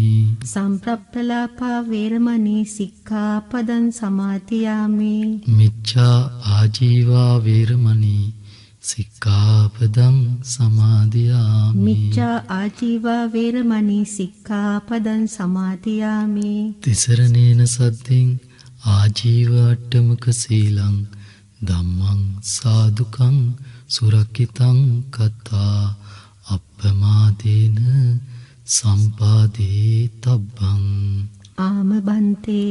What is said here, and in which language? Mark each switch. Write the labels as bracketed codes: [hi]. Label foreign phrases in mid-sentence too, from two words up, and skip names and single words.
[pi] සම්ප්‍රප්පලාපා වේරමණී සික්ඛාපදං සමාදියාමි. මිච්ඡා ආජීවා වේරමණී සික්ඛාපදං සමාදියාමි. මිච්ඡා ආජීවා වේරමණී සික්ඛාපදං සමාදියාමි. තිසරණේන සද්දෙන් ආජීව අට්ඨමක සීලං ධම්මං සාදුකං සුරක්කිතං කතා අප්පමාදේන සම්පාදේ තබ්බං ආම බන්තේ